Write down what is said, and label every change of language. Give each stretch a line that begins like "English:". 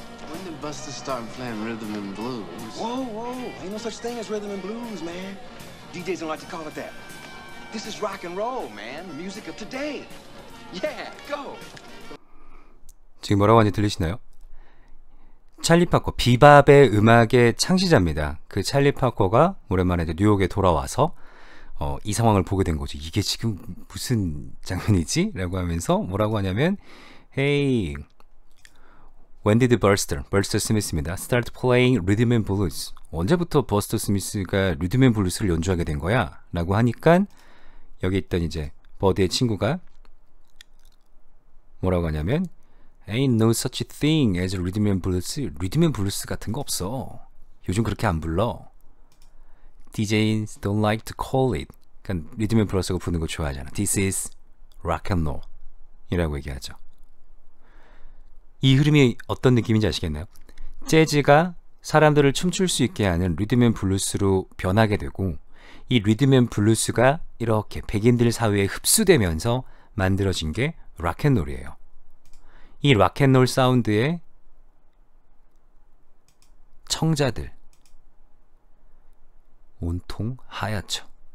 English: When did Buster start playing rhythm and blues? Whoa, whoa, ain't no such thing as rhythm and blues, man. DJs don't like to call it that. This is rock and roll, man. The music of today. Yeah, go.
Korean: 지금 뭐라고 하는지 들리시나요? 찰리 파커, 비밥의 음악의 창시자입니다. 그 찰리 파커가 오랜만에 이제 뉴욕에 돌아와서 이 상황을 보게 된 거죠. 이게 지금 무슨 장면이지? 라고 하면서 뭐라고 하냐면
English: Hey, when did
Korean: 버스터 스미스입니다.
English: Start playing rhythm and blues.
Korean: 언제부터 버스터 스미스가 리듬 앤 블루스를 연주하게 된 거야? 라고 하니까 여기 있던 이제 버드의 친구가 뭐라고 하냐면
English: Ain't no such thing as rhythm and blues.
Korean: 리듬 앤 블루스 같은 거 없어. 요즘 그렇게 안 불러.
English: DJs don't like to call it.
Korean: 그러니까 리듬 앤 블루스가 부르는 거 좋아하잖아.
English: This is rock and roll
Korean: 이라고 얘기하죠. 이 흐름이 어떤 느낌인지 아시겠나요? 재즈가 사람들을 춤출 수 있게 하는 리듬 앤 블루스로 변하게 되고 이 리듬 앤 블루스가 이렇게 백인들 사회에 흡수되면서 만들어진 게 락앤롤이에요. 이 락앤롤 사운드의 청자들 온통 하얗죠.